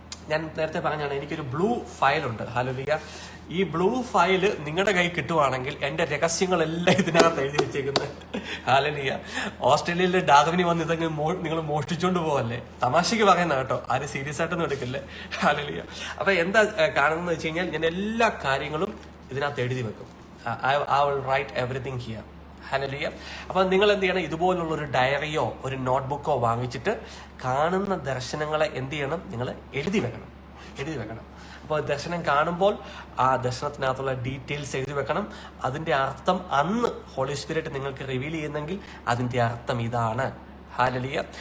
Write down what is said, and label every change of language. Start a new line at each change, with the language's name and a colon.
Malayalam: ഞാൻ നേരത്തെ പറഞ്ഞാണ്, എനിക്കൊരു ബ്ലൂ ഫയലുണ്ട്. ഹല്ലേലൂയ. ഈ ബ്ലൂ ഫയല് നിങ്ങളുടെ കൈ കിട്ടുവാണെങ്കിൽ എൻ്റെ രഹസ്യങ്ങളെല്ലാം ഇതിനകത്ത് എഴുതി വെച്ചേക്കുന്നത്. ഹല്ലേലൂയ. ഓസ്ട്രേലിയയിലെ ഡാർവിനി വന്ന് ഇതങ്ങ് നിങ്ങൾ മോഷ്ടിച്ചോണ്ട് പോവല്ലേ? തമാശക്ക് പറയുന്ന കേട്ടോ, ആരും സീരിയസ് ആയിട്ടൊന്നും എടുക്കില്ലേ. ഹല്ലേലൂയ. അപ്പൊ എന്താ കാണുന്നത് വെച്ച് കഴിഞ്ഞാൽ, ഞാൻ എല്ലാ കാര്യങ്ങളും ഇതിനകത്ത് എഴുതി വെക്കും.
English: I will write everything here.
Malayalam: Hallelujah. അപ്പൊ നിങ്ങൾ എന്ത് ചെയ്യണം? ഇതുപോലുള്ള ഒരു ഡയറിയോ ഒരു നോട്ട്ബുക്കോ വാങ്ങിച്ചിട്ട് കാണുന്ന ദർശനങ്ങളെ എന്ത് ചെയ്യണം? നിങ്ങൾ എഴുതി വെക്കണം. അപ്പോൾ ദർശനം കാണുമ്പോൾ ആ ദർശനത്തിനകത്തുള്ള ഡീറ്റെയിൽസ് എഴുതി വെക്കണം. അതിന്റെ അർത്ഥം അന്ന് ഹോളി സ്പിരിറ്റ് നിങ്ങൾക്ക് റിവീൽ ചെയ്യുന്നെങ്കിൽ അതിന്റെ അർത്ഥം ഇതാണ്. ഹല്ലേലൂയ.